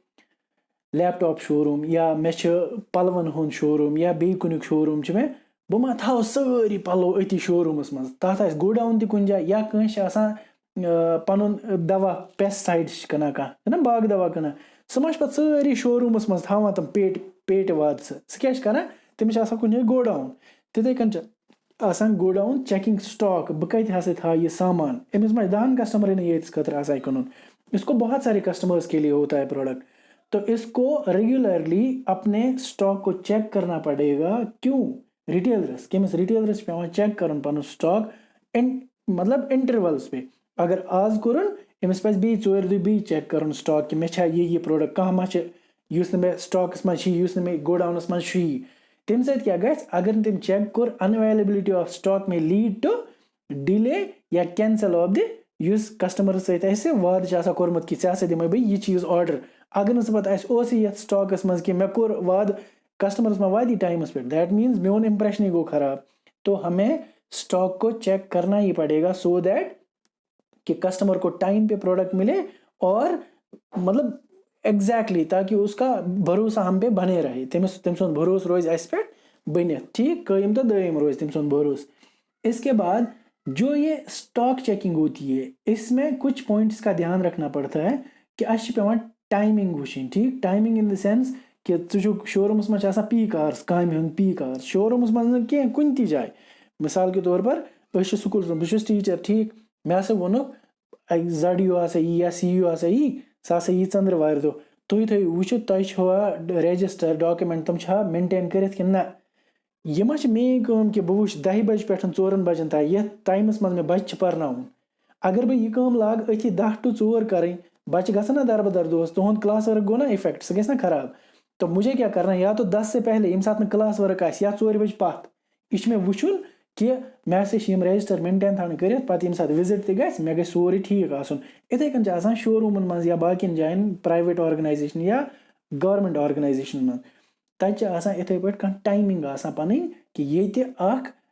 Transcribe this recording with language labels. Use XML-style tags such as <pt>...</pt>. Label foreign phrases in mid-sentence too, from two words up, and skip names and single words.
<ks>لیپٹاپ شوروٗم یا مےٚ چھِ پَلوَن ہُنٛد شوروٗم یا بیٚیہِ کُنیُک شوروٗم چھُ مےٚ بہٕ ما تھاوٕ سٲری پَلو أتی شوروٗمَس منٛز تَتھ آسہِ گوڈاوُن تہِ کُنہِ جایہِ یا کٲنٛسہِ چھِ آسان پَنُن دَوا پیسٹسایڈٕس چھِ کٕنان کانٛہہ چھُنہ باغہٕ دَوا کٕنان سُہ ما چھِ پَتہٕ سٲری شوروٗمَس منٛز تھاوان تِم پیٹہِ وادٕ سُہ کیٛاہ چھِ کَران تٔمِس چھِ آسان کُنہِ جایہِ گوڈاوُن تِتھَے کٔنۍ چھِ آسان گوڈاوُن چیکِنٛگ سٹاک بہٕ کَتہِ ہسا تھاوٕ یہِ سامان أمِس ما چھِ 10 کسٹمرن ییٚتِس خٲطرٕ آسان کٕنُن</ks> <ur>اس کو بہت سارے کسٹمرس کے لیے ہوتا ہے پروڈکٹ تو اس کو ریگولرلی اپنے اسٹاک کو چیک کرنا پڑے گا</ur> <ks>کیوں ریٹیلرس کٔمِس ریٹیلرس چھِ پٮ۪وان چیک کَرُن پَنُن سٹاک مطلب اِنٹروَلَس پہ اگر آز کوٚرُن أمِس پَزِ بیٚیہِ 4 دۄہہِ بیٚیہِ چیک کَرُن سٹاک کہِ مےٚ چھا یہِ پرٛوڈَکٹ کانٛہہ ما چھِ یُس نہٕ مےٚ سٹاکَس منٛز چھِ یُس نہٕ مےٚ گوڈاوُنَس منٛز چھُیی تَمہِ سۭتۍ کیٛاہ گژھِ اگر نہٕ تٔمۍ چیک کوٚر</ks> <en>unavailability of stock may lead to</en> <ks>ڈِلے یا</ks> <en>cancel of the</en> <ks>یُس کَسٹمَرَس سۭتۍ اَسہِ وعدٕ چھِ آسان کوٚرمُت کہِ ژےٚ ہسا دِمَے بہٕ یہِ چیٖز آرڈر اگر نہٕ سُہ پَتہٕ اَسہِ اوسُے یَتھ سٹاکَس منٛز کہِ مےٚ کوٚر وعدٕ کَسٹمَرَس ما واتی ٹایمَس پٮ۪ٹھ</ks> <en>that means</en> <ks>میون اِمپرٛیشنٕے گوٚو خراب</ks> <ur>تو ہمیں اسٹاک کو چیک کرنا ہی پڑے گا</ur> <en>so that</en> <ur>کہ کسٹمر کو ٹائم پہ پروڈکٹ ملے اور مطلب ایگزیکٹلی تاکہ اس کا بھروسہ ہم پہ بنے رہے</ur> <ks>تٔمۍ سُنٛد بھروسہٕ روزِ اَسہِ پٮ۪ٹھ بٔنِتھ ٹھیک قٲیِم تہٕ دٲیِم روزِ تٔمۍ سُنٛد بھروسہٕ</ks> <ur>اس کے بعد جو یہ اسٹاک چیکنگ ہوتی ہے اس میں کچھ پوائنٹس کا دھیان رکھنا پڑتا ہے</ur> <ks>کہ اَسہِ چھِ پٮ۪وان ٹایمِنٛگ وٕچھِنۍ ٹھیٖک ٹایمِنٛگ</ks> <ur>اِن</ur> <en>the sense</en> <ks>کہِ ژٕ چھُکھ شوروٗمَس منٛز چھِ آسان پیٖک آوٲرٕس کامہِ ہُنٛد پیٖک آوٲرٕس شوروٗمَس منٛز نہٕ کینٛہہ کُنہِ تہِ جایہِ</ks> <ur>مِثال کے طور پر</ur> <ks>أسۍ چھِ سکوٗلَس منٛز بہٕ چھُس ٹیٖچَر ٹھیٖک مےٚ ہسا ووٚنُکھ زَڈ یوٗ ہسا یی یا سی یوٗ ہسا یی سُہ ہسا یی ژٔنٛدٕروارِ دۄہ تُہۍ تھٲیِو وٕچھِتھ تۄہہِ چھوا</ks> <en>register document</en> <ks>تِم چھا مینٹین کٔرِتھ کِنہٕ نہ یہِ ما چھِ میٛٲنۍ کٲم کہِ بہٕ وٕچھِ 10 بَجہِ پٮ۪ٹھ 4 بَجَن تام یَتھ ٹایمَس منٛز مےٚ بَچہِ چھِ پَرناوُن اگر بہٕ یہِ کٲم لاگہٕ أتھی 10 ٹُو 4 کَرٕنۍ بَچہِ گژھن نا دربدر دوس تُہُنٛد کلاس ؤرٕک گوٚو نا اِفیکٹ سُہ گژھِ نا خراب</ks> <ur>تو مجھے</ur> <ks>کیٛاہ</ks> <ur>کرنا یا تو 10 سے پہلے</ur> <ks>ییٚمہِ ساتہٕ نہٕ کلاس ؤرٕک آسہِ یا 4 بَجہِ پَتھ یہِ چھُ مےٚ وٕچھُن کہِ مےٚ ہسا چھِ یِم رجِسٹر مینٹین تھاوٕنۍ کٔرِتھ پَتہٕ ییٚمہِ ساتہٕ وِزِٹ تہِ گژھِ مےٚ گژھِ سورُے ٹھیٖک آسُن یِتھَے کٔنۍ چھِ آسان شوروٗمَن منٛز یا باقیَن جایَن</ks> <en>private organization</en> <ks>یا</ks> <en>government organizations</en> <ks>منٛز تَتہِ چھِ آسان یِتھَے پٲٹھۍ کانٛہہ ٹایمِنٛگ آسان پَنٕنۍ کہِ ییٚتہِ اَکھ</ks>